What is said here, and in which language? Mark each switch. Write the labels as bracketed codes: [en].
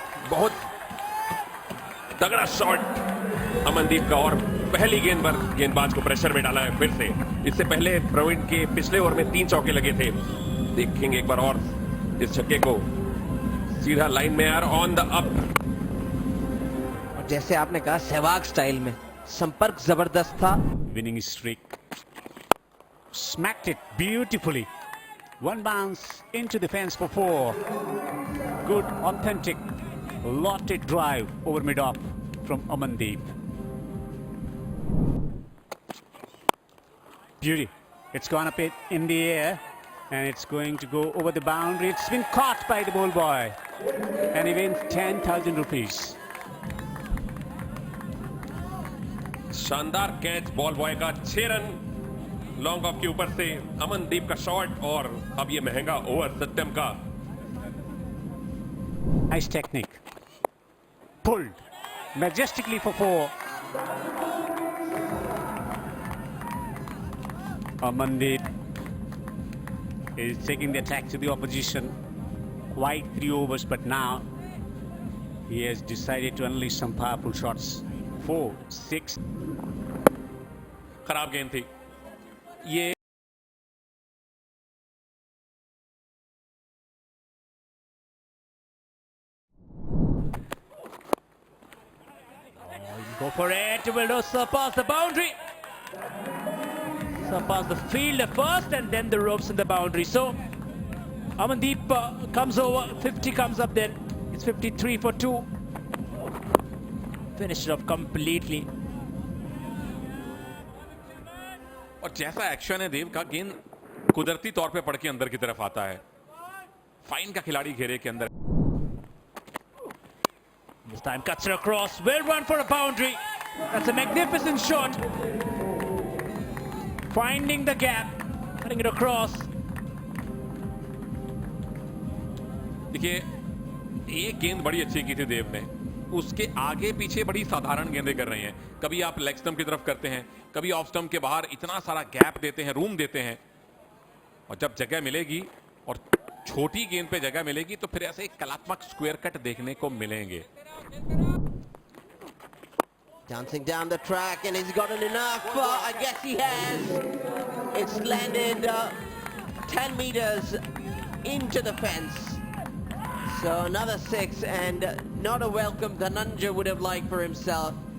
[hi] बहुत तगड़ा शॉट अमनदीप का, और पहली गेंद पर गेंदबाज को प्रेशर में डाला है फिर से. इससे पहले प्रवीण के पिछले ओवर में 3 चौके लगे थे. देखेंगे एक बार और इस छक्के को. सीधा लाइन में यार, [en] On the up. [hi] जैसे आपने कहा सहवाग स्टाइल में संपर्क जबरदस्त था. [en] Winning streak. Smacked it beautifully. One bounce into the fence for 4. Good, authentic, lotted drive over mid-off from Amandeep. Beauty. It's gone up in the air, and it's going to go over the boundary. It's been caught by the ball boy, and he wins 10,000 rupees. [hi] शानदार catch ball boy का. 6 run long off के ऊपर से अमनदीप का shot, और अब ये महंगा ओवर सत्यम का. [en] Nice technique. Pulled majestically for 4. Amandeep is taking the attack to the opposition. Quite 3 overs, but now he has decided to unleash some powerful shots. 4, 6. [hi] खराब गेंद थी ये. [en] Go for it. Will not surpass the boundary. Surpass the field first, and then the ropes and the boundary. So Amandeep comes over. 50 comes up then. It's 53 for 2. Finished it off completely. [hi] और जैसा action है देव का, गेंद कुदरती तौर पे पड़ के अंदर की तरफ आता है. फाइन का खिलाड़ी घेरे के अंदर. [en] This time cuts it across. Well run for a boundary. That's a magnificent shot. Finding the gap, cutting it across. [hi] देखिए एक गेंद बड़ी अच्छी की थी देव ने. उसके आगे पीछे बड़ी साधारण गेंदें कर रहे हैं. कभी आप लेग स्टंप की तरफ करते हैं, कभी ऑफ स्टंप के बाहर इतना सारा गैप देते हैं, रूम देते हैं. और जब जगह मिलेगी और छोटी गेंद पे जगह मिलेगी तो फिर ऐसे कलात्मक स्क्वायर कट देखने को मिलेंगे. [en] Dancing down the track, and he's gotten enough. I guess he has. It's landed 10 meters into the fence. So another 6, and not a welcome Dhananjay would have liked for himself.